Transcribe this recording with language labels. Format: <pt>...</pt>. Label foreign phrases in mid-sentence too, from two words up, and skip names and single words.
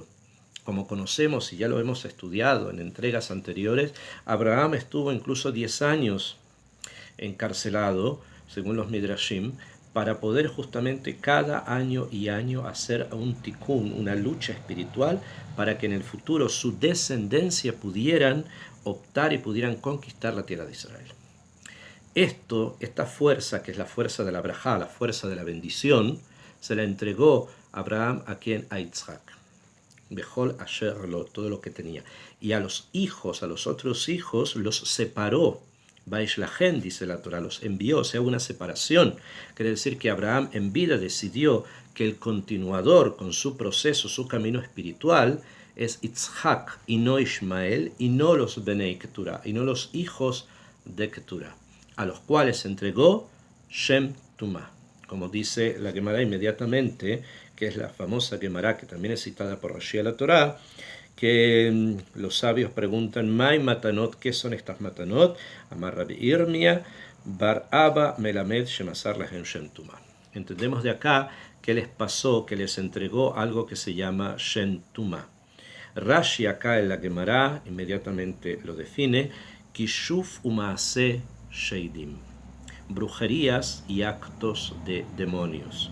<es>Como conocemos y ya lo hemos estudiado en entregas anteriores, Abraham estuvo incluso 10 años encarcelado, según los Midrashim, para poder justamente cada año y año hacer un tikkun, una lucha espiritual, para que en el futuro su descendencia pudieran optar y pudieran conquistar la tierra de Israel. Esta fuerza, que es la fuerza de la brajá, la fuerza de la bendición, se la entregó Abraham a quien, a Yitzhak.</es> <he>בכל אשר לו,</he> <es>todo lo que tenía. Y a los hijos, a los otros hijos, los separó. Baishlahen, dice la Torah, los envió, o sea, una separación. Quiere decir que Abraham en vida decidió que el continuador con su proceso, su camino espiritual, es Yitzhak y no Ishmael, y no los Benei Keturah, y no los hijos de Keturah, a los cuales entregó</es> <he>שם טומאה.</he> <es>Como dice la Gemara inmediatamente, que es la famosa Gemara que también es citada por Rashi a la Torá, que los sabios preguntan,</es> <he>מאי מתנות,</he> <es>¿qué son estas matanot?</es> <he>אמר רבי ירמיה בר אבא מלמד שמסר להם שם טומאה.</he> <es>Entendemos de acá que les pasó, que les entregó algo que se llama</es> <he>שם טומאה.</he> <es>Rashi acá en la Gemara inmediatamente lo define,</es> <he>כישוף ומעשה שדים,</he> <es>brujerías y actos de demonios.</es>